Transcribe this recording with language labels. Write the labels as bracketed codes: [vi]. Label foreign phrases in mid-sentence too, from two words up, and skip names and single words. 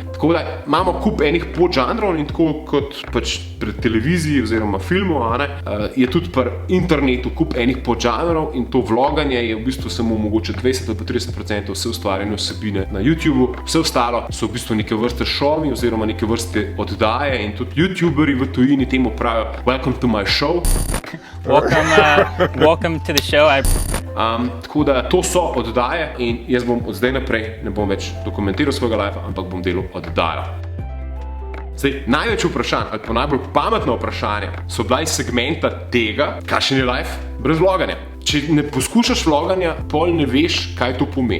[sl] Tako da imamo kup enih podžanrov in tako kot pač pri televiziji oziroma filmu, je tudi pri internetu kup enih podžanrov in to vloganje je v bistvu samo mogoče 20 ali pa 30% vse ustvarjene vsebine na YouTubeu. Vse ostalo so v bistvu neke vrste šovi oziroma neke vrste oddaje in tudi YouTuberi v tujini temu pravijo [en] welcome to my show. Welcome to the show. [sl] Tako da to so oddaje in jaz bom od zdaj naprej ne bom več dokumentiral svojega lifea, ampak bom delal oddajo. Zdaj, največ vprašanj ali pa najbolj pametna vprašanja so bila iz segmenta tega, kakšen je life brez vloganja. Če ne poskušaš vloganja, pol ne veš, kaj to pomeni.